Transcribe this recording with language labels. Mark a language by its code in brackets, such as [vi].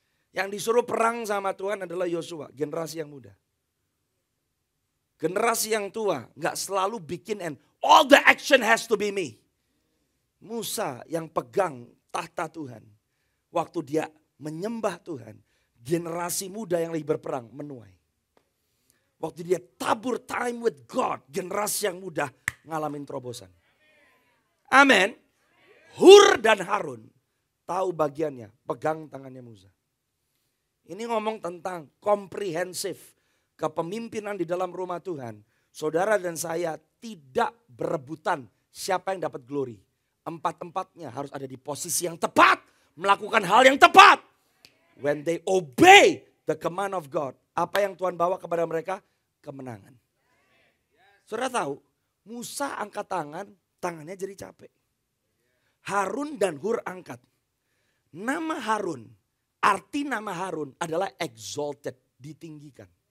[id] Yang disuruh perang sama Tuhan adalah Yosua, generasi yang muda. Generasi yang tua gak selalu bikin [en] and all the action has to be me. [id] Musa yang pegang tahta Tuhan. Waktu dia menyembah Tuhan, generasi muda yang lagi berperang menuai. Waktu dia tabur [en] time with God, [id] generasi yang muda ngalamin terobosan. Amin. Hur dan Harun tahu bagiannya, pegang tangannya Musa. Ini ngomong tentang komprehensif kepemimpinan di dalam rumah Tuhan. Saudara dan saya tidak berebutan siapa yang dapat glory. Empat-empatnya harus ada di posisi yang tepat. Melakukan hal yang tepat. [en] When they obey the command of God. [id] Apa yang Tuhan bawa kepada mereka? Kemenangan. Saudara tahu, Musa angkat tangan, tangannya jadi capek. Harun dan Hur angkat. Nama Harun, arti nama Harun adalah exalted, ditinggikan.